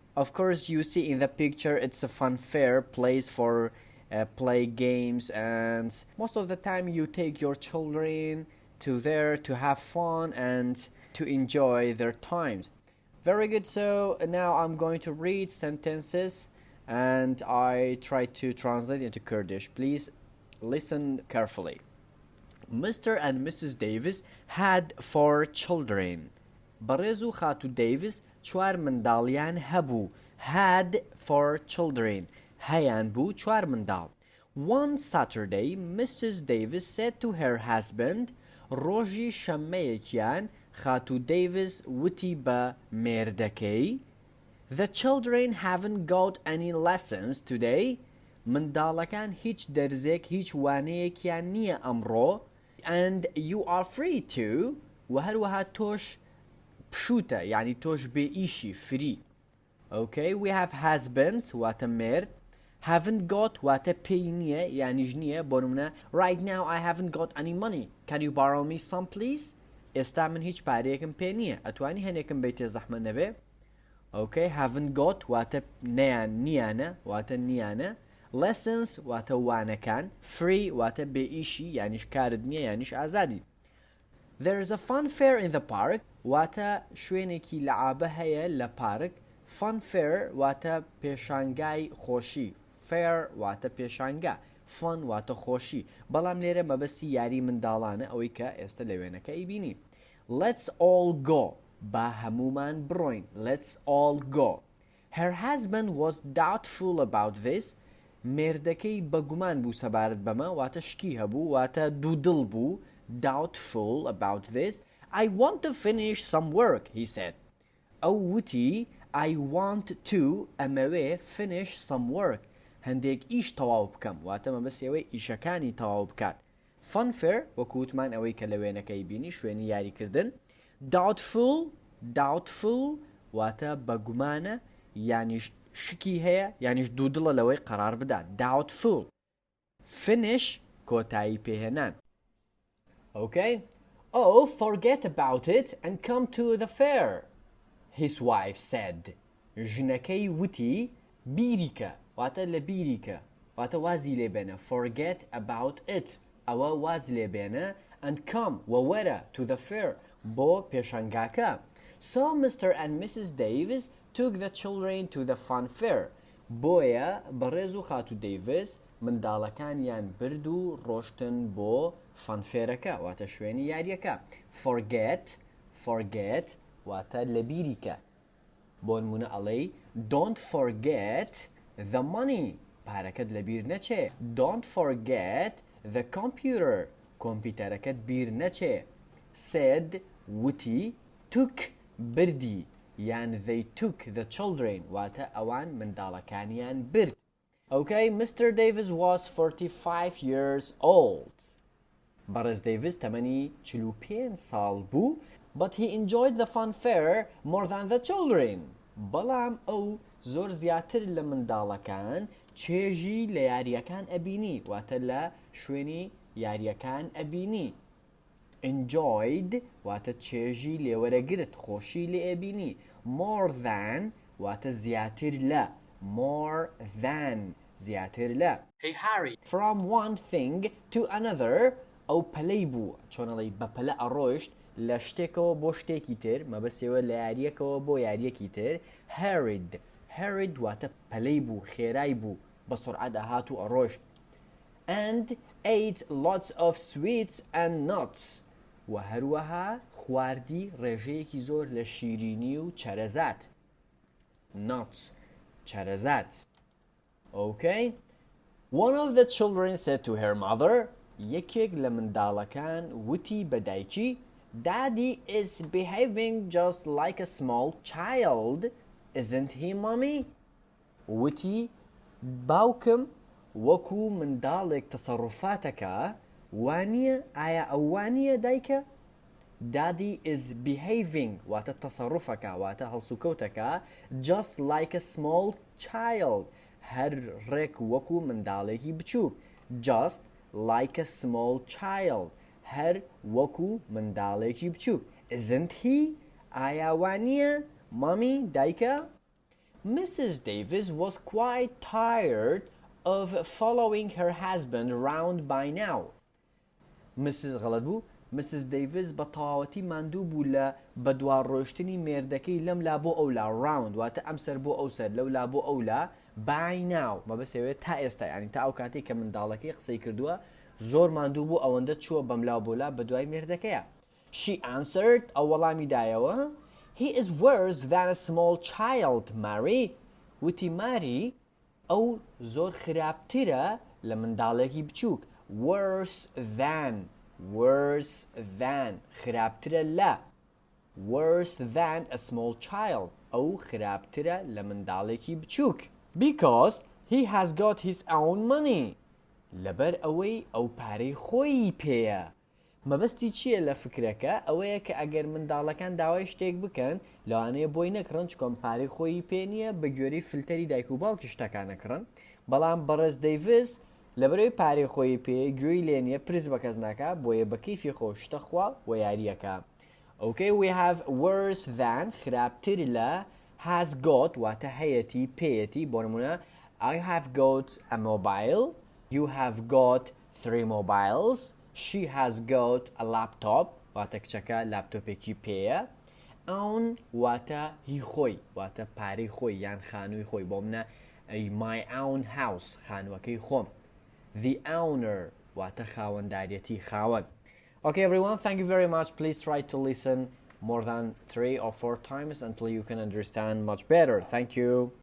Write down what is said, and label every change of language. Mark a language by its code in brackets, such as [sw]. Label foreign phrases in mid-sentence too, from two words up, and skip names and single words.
[en] Of course, you see in the picture it's a fun fair place for play games, and most of the time you take your children to there to have fun and to enjoy their times. Very good. So now I'm going to read sentences and I try to translate into Kurdish. Please listen carefully. Mr. and Mrs. Davis had 4 children. [ckb] بەڕێز و خاتو Davis 4 منداڵیان هەبوو. [en] Had 4 children. [ckb] هەیان بوو 4 منداڵ. [en] One Saturday, Mrs. Davis said to her husband, [ckb] ڕۆژی شەممەیەکیان خاتو Davis وتی بە مێردەکەی, [en] "The children haven't got any lessons today." [ckb] منداڵەکان هیچ دەرزێک هیچ وانەیەکیان نییە ئەمڕۆ. [en] "And you are free too." [ckb] و هەروەها تۆش پشوتە, یعنی تۆش بێئیشی, [en] free. Okay, we have husband [ckb] واتە مرد. [en] Haven't got [ckb] واتە پێی نییە, یعنیش نییە. بۆ نمونە, [en] "Right now I haven't got any money. Can you borrow me some please?" [ckb] ئێستا من هیچ پارەیەکم پێ نییە. ئەتوانی هەنێکم بیتێ زەحمە نەبێ. [en] Okay, haven't got [ckb] واتە نیانە, واتە نیانە. Lessons واتە وانەکان. Free واتە بێئیشی, یعنیش کارت نییە, یعنیش ئازادی. [en] There is a fun fair in the park [ckb] واتە شوێنێکی لەعابە هەیە لە پارک. [en] Fun fair [ckb] واتە پێشانگای خۆشی. Fair واتە پێشانگا. Fun واتە خۆشی. بەڵام لێرە مەبەستی یاری منداڵانە, ئەوەی کە ئێستا لە وێنەکە ئەیبینی. [en] Let's all go. [ckb] با هەمومان بڕۆین. [en] Let's all go. Her husband was doubtful about this. [ckb] مێردەکەی بەگومان بوو سەبارەت بەمە, واتە شکی هەبوو, واتە دوودڵ بوو. [en] Doubtful about this. "I want to finish some work," he said. [ckb] ئەو وتی, [en] "I want to ئەمەوێ finish some work." [ckb] هەندێک ئیش تەواو بکەم, واتە مەبەستی ئەوەی ئیشەکانی تەواو بکات. [en] Fun fair [ckb] وەکووتمان ئەوەی کە لە وێنەکەی بینی, شوێنی یاریکردن. Doubtful واتە بەگومانە, یانیش شکی هەیە, یانیش دوودڵە لەوەی قەرار بدات. [en] Doubtful. [ckb] Finish کۆتایی پێهێنان. [en] Okay? "Oh, forget about it and come to the fair," his wife said. [ckb] ژنەکەی وتی, بیریکە, واتە لە بیریکە, واتە وازی لێبێنە. [en] Forget about it, [ckb] ئەوە واز لێبێنە. [en] And come, وەوەرە, to the fair, [ckb] بۆ پێشانگاکە. [en] So Mr. and Mrs. Davis took the children to the fun fair. [ckb] بۆیە بەڕێز و خاتو Davis منداڵەکانیان برد و ڕۆشتن بۆ فەنفێرەکە, واتە شوێنی یاریەکە. Forget واتە لە بیریکە. بۆ نمونە ئەڵێی, [en] "Don't forget the money." [ckb] پارەکەت لە بیر نەچێ. [en] Don't forget the computer. [ckb] کۆمپیوتەرەکەت بیر نەچێ. [en] Said وتی, took بردی, یان they took the children, [ckb] واتە ئەوان منداڵەکانیان برد. [en] Okay, Mr. Davis was 45 years old. [ckb] بەڕێز Davis تەمەنی 45 ساڵ بوو. [en] but he enjoyed the funfair more than the children. [ckb] بەڵام ئەو زۆر زیاتر لە منداڵەکان چێژی لە یاریەکان ئەبینی واتە لە شوێنی یاریەکان ئەبینی. enjoyed واتە چێژی لێوەرەگرت خۆشی لێ ئەبینی. [en] more than [ckb] واتە زیاتر لە. [en] more than [ckb] زیاتر لە. [en] Hey Harry, from one thing to another [ckb] ئەو پەلەی بوو چۆنەڵی بە پەلە ئەڕۆیشت لە شتێکەوە بۆ شتێکی تر مەبەستەوە لە یاریەکەوە بۆ یاریەکی تر. hurried واتە پەلەی بوو خێرای بوو بە سرعەت هات و ئەڕۆیشت. [en] and ate lots of sweets and nuts [ckb] و هەروەها خواردی ڕێژەیەکی زۆر لە شیرینی و چەرەزات. nuts چەرەزات. okay. [en] one of the children said to her mother [ckb] یەکێک لە منداڵەکان وتی بە دایکی [en] Daddy is behaving just like a small child, isn't he, mommy? [ckb] وتی باوکم وەکو منداڵێک تەسەڕوفاتەکە وانییە ئایا ئەو وانییە دایکە؟ [en] Daddy is behaving [ckb] واتە تەسەڕوفەکە واتە هەڵسوکەوتەکە [en] just like a small child [ckb] هەر ڕێک وەکو منداڵێکی بچووک. [en] just like a small child [ckb] هەر وەکو منداڵێکی بچووک. [en] isn't he [ckb] ئایا وانییە مامی دایکە؟ [en] Mrs. Davis was quite tired of following her husband around by now. [ckb] غەڵەت بوو. [en] Mrs. [ckb] Davis بە تەواوەتی ماندوو بوو لە بەدوار ڕۆیشتنی مێردەکەی لەم لا بۆ ئەو لا round واتە ئەم سەر بۆ ئەو سەر لەو لا بۆ ئەو لا [en] by now [ckb] مەبەستەوێت تا ئێستا یعنی تا ئەو کاتێک کە منداڵەکەی قسەی کردووە زۆر ماندوو بوو ئەوەندە چووە بەم لا بۆ لا بە دوای مێردەکەیە. [en] She answered [ckb] ئەو وەڵامی دایەوە [en] He is worse than a small child, Mary. [ckb] وتی ماری ئەو زۆر خراپترە لە منداڵێکی بچووک. [en] worse than [ckb] خراپترە لە. [en] worse than a small child [ckb] ئەو خراپترە لە منداڵێکی بچووک. [en] because he has got his own money [ckb] لەبەر ئەوەی ئەو پارەی خۆی پێیە. مەبەستی چییە لە فکرەکە ئەوەیە کە ئەگەر منداڵەکان داوای شتێک بکەن لەوانەیە بۆی نەکڕن چکۆم پارەی خۆی پێ نییە بە گوێرەی فلتەری دایک و باوکی شتەکان نەکڕن. بەڵام بەڕێز دەیڤس لەبەرەوەی پارەی خۆی پێ گوێی لێ نییە پرس بە کەس ناکە بۆیە بە کەیفی خۆ شتە خوا و یاریەکە. [en] okay we have worse than [ckb] خراپتر لە [en] has got [ckb] واتە هەیەتی پێیەتی بۆ نمونە [en] I have got a mobile you have got 3 mobiles she has got a laptop [ckb] واتە کچەکە لاپتۆپێکی پێیە. own واتە هی خۆی واتە پارەی خۆی یان خانووی خۆی بۆ منە [en] my own house [ckb] خانووەکەی خۆم. [en] the owner [ckb] واتە خاوەنداریەتی خاوەن. [en] okay everyone thank you very much please try to listen more than 3 or 4 times until you can understand much better. Thank you.